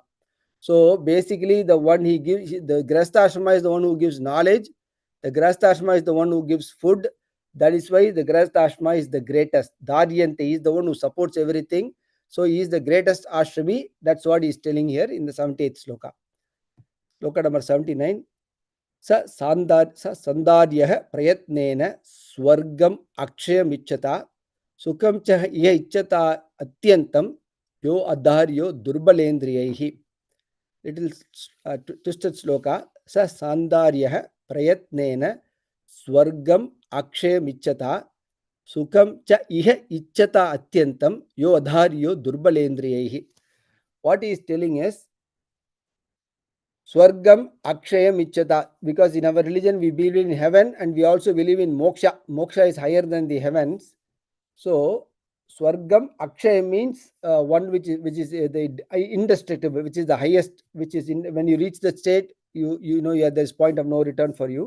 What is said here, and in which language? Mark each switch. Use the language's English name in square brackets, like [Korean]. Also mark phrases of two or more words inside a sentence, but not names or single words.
[English] So basically, the one he gives, the [Sanskrit] गृहस्थ आश्रम [English] is the one who gives knowledge. The [Sanskrit] गृहस्थ आश्रम [English] is the one who gives food. That is why the [Sanskrit] गृहस्थ आश्रम [English] is the greatest. Dharyante is the one who supports everything. So he is the greatest ashrami. That's what he is telling here in the 78th sloka. Sloka number 79. [Sanskrit] स सन्धार्यः प्रयत्नेन स्वर्गम् अक्षयम् इच्छता सुखं च इह इच्छता अत्यन्तं यो अधार्यो दुर्बलेन्द्रियैः. [English] Little twisted sloka. [Sanskrit] स सन्धार्यः प्रयत्नेन स्वर्गम् अक्षयम् इच्छता सुखं च इह इच्छता अत्यन्तं यो अधार्यो दुर्बलेन्द्रियैः. [English] What he is telling is [Sanskrit] स्वर्गम् अक्षयम् इच्छता, [English] because in our religion we believe in heaven and we also believe in moksha. Moksha is higher than the heavens. So [Sanskrit] स्वर्गम् अक्षयम् [English] means one which is the indestructible, which is the highest, which is in when you reach that state, you know there's point of no return for you.